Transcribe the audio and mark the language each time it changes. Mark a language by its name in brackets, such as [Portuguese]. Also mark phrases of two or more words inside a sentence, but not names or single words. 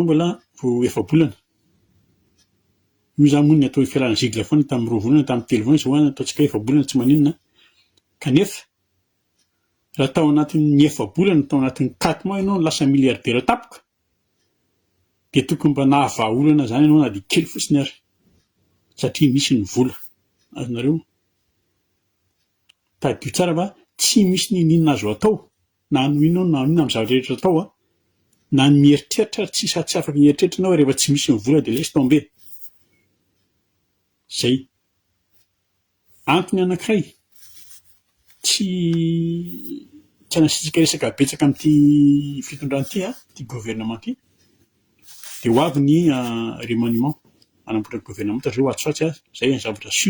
[Malagasy] mbola vao efa-bolana io zany moa ny atao fialana zigla foana tamin'ny 2 volana tamin'ny 3 volana zao ataontsika efa-bolana tsy maninona kanefa raha tao anatin'ny efa-bolana tao anatin'ny 4 mois ianao lasa milliardaire tapoka de tokony mba nahavaolana zany ianao na de kely fotsiny ary satria misy ny vola azonareo tadio tsara fa tsy misy ninona azo atao na ino na ino amin'ny zavatra rehetra atao na ny mieritreritra tsy afaka mieritreritra ianao rehefa tsy misy ny vola de [French] laisse tomber [Malagasy] zay antony anankiray tsy anasitsika resaka betsaka amin'ity fitondrana ity ty gouvernement ty dia ho avy ny remaniement anamboatra gouvernement zareo atsoatsy zay ny zavatra sûr